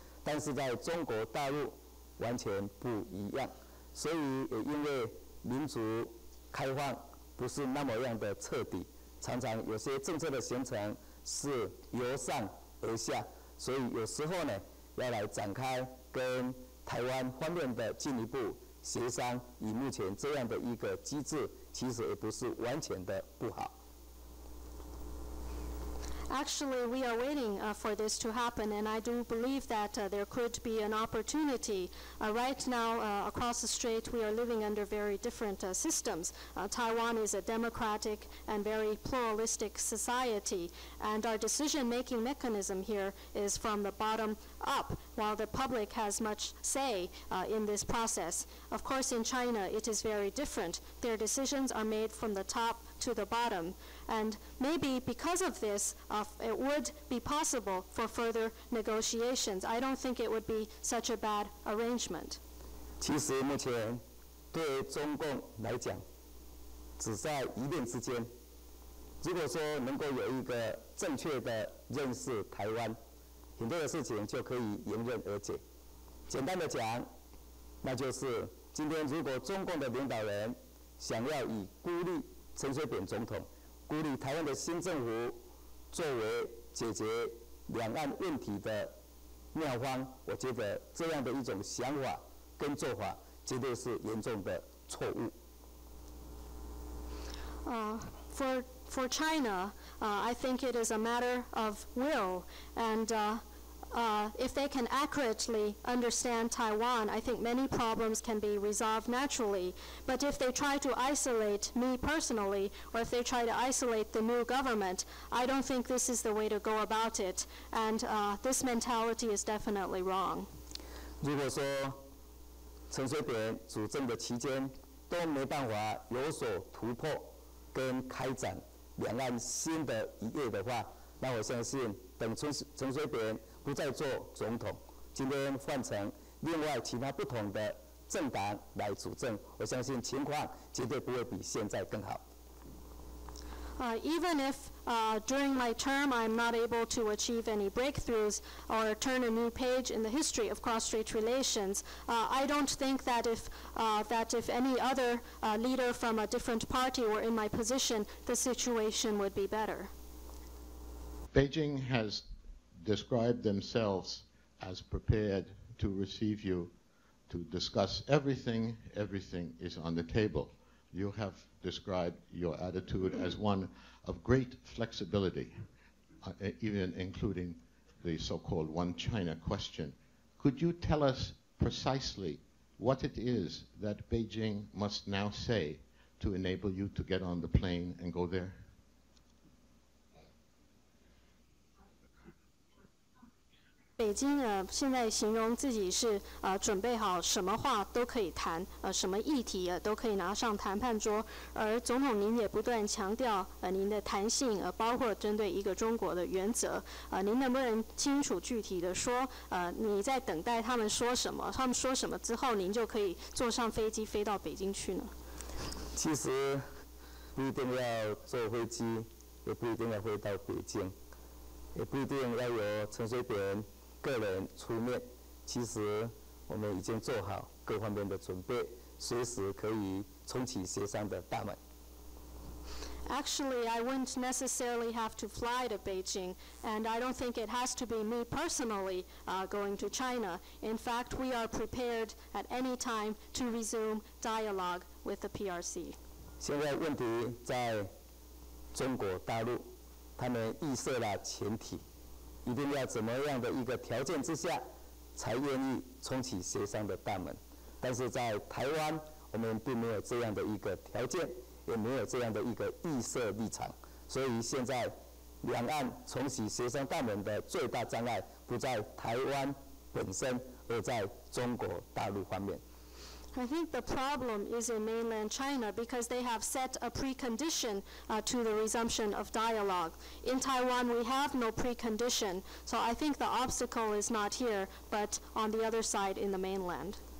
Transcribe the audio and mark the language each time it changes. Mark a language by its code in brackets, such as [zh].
[zh] 但是在中国大陆完全不一样，所以也因为民族开放不是那么样的彻底，常常有些政策的形成是由上而下，所以有时候呢要来展开跟台湾方面的进一步协商，以目前这样的一个机制，其实也不是完全的不好。 [en] Actually, we are waiting for this to happen, and I do believe that there could be an opportunity. Right now, across the strait, we are living under very different systems. Taiwan is a democratic and very pluralistic society, and our decision-making mechanism here is from the bottom up, while the public has much say in this process. Of course, in China, it is very different. Their decisions are made from the top to the bottom. And maybe because of this, it would be possible for further negotiations. I don't think it would be such a bad arrangement. [zh] 其实目前对中共来讲，只在一念之间。如果说能够有一个正确的认识台湾，很多的事情就可以迎刃而解。简单的讲，那就是今天如果中共的领导人想要以孤立陈水扁总统、孤立台湾的新政府作为解决两岸问题的妙方，我觉得这样的一种想法跟做法绝对是严重的错误。 [en] For China, I think it is a matter of will, and if they can accurately understand Taiwan, I think many problems can be resolved naturally. But if they try to isolate me personally, or if they try to isolate the new government, I don't think this is the way to go about it. And this mentality is definitely wrong. [zh] 如果说陈水扁主政的期间都没办法有所突破跟开展两岸新的一页的话，那我相信等陈水扁不再做总统，今天换成另外其他不同的政党来主政，我相信情况绝对不会比现在更好。 [en] Even if during my term I'm not able to achieve any breakthroughs or turn a new page in the history of cross-strait relations, I don't think that if any other leader from a different party were in my position, the situation would be better. Beijing has described themselves as prepared to receive you to discuss everything. Everything is on the table. You have described your attitude as one of great flexibility, even including the so-called one China question. Could you tell us precisely what it is that Beijing must now say to enable you to get on the plane and go there? [zh] 北京现在形容自己是准备好什么话都可以谈，什么议题都可以拿上谈判桌。而总统您也不断强调您的弹性，包括针对一个中国的原则。您能不能清楚具体的说，你在等待他们说什么？他们说什么之后，您就可以坐上飞机飞到北京去呢？其实不一定要坐飞机，也不一定要飞到北京，也不一定要由陈水扁个人出面，其实我们已经做好各方面的准备，随时可以重启协商的大门。 [en] Actually, I wouldn't necessarily have to fly to Beijing, and I don't think it has to be me personally going to China. In fact, we are prepared at any time to resume dialogue with the PRC. [zh] 现在问题在中国大陆，他们预设了前提，一定要怎么样的一个条件之下，才愿意重启协商的大门。但是在台湾，我们并没有这样的一个条件，也没有这样的一个预设立场，所以现在两岸重启协商大门的最大障碍不在台湾本身，而在中国大陆方面。 [en] I think the problem is in mainland China because they have set a precondition to the resumption of dialogue. In Taiwan, we have no precondition, so I think the obstacle is not here, but on the other side in the mainland.